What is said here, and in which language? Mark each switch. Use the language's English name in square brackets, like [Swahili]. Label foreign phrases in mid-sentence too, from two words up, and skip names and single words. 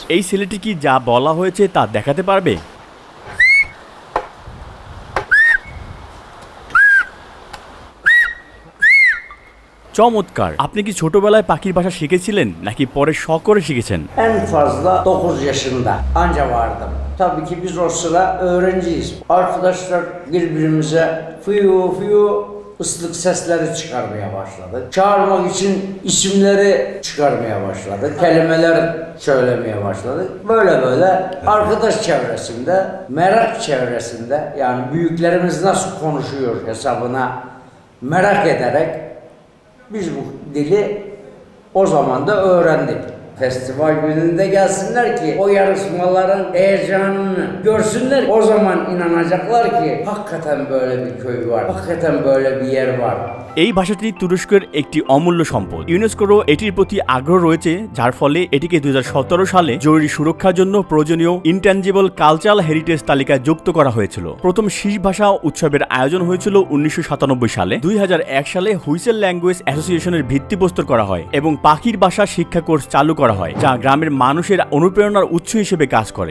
[Bangla] এই ছেলেটি কি যা বলা হয়েছে তা দেখাতে পারবে? চমৎকার! আপনি কি ছোটবেলায় পাখির ভাষা শিখেছিলেন নাকি পরে শখ করে শিখেছেন? [Turkish] En fazla 9 yaşında anca vardım. Tabii ki biz o sıra öğrenciyiz. Arkadaşlar birbirimize fıyu fıyu ıslık sesleri çıkarmaya başladık. Çağırmak için isimleri çıkarmaya başladık. Kelimeler söylemeye başladık. Böyle böyle arkadaş çevresinde, merak çevresinde yani büyüklerimiz nasıl konuşuyor hesabına merak ederek biz bu dili o zaman da öğrendik. Festival gününde gelsinler ki o yarışmaların heyecanını görsünler. O zaman inanacaklar ki hakikaten böyle bir köy var. Hakikaten böyle bir yer var. [Bangla] এই ভাষাটি তুরস্কের একটি অমূল্য সম্পদ। ইউনেস্কোরও এটির প্রতি আগ্রহ রয়েছে, যার ফলে এটিকে 2017 সালে জরুরি সুরক্ষার জন্য প্রয়োজনীয় [English] intangible cultural heritage [Bangla] তালিকায় যুক্ত করা হয়েছিল। প্রথম শীষ ভাষা উৎসবের আয়োজন হয়েছিল 1997 সালে। 2001 সালে [English] whistle language association's [Bangla] ভিত্তিপ্রস্তর করা হয় এবং পাখির ভাষা শিক্ষা কোর্স চালু করা হয়, যা গ্রামের মানুষের অনুপ্রেরণার উৎস হিসেবে কাজ করে।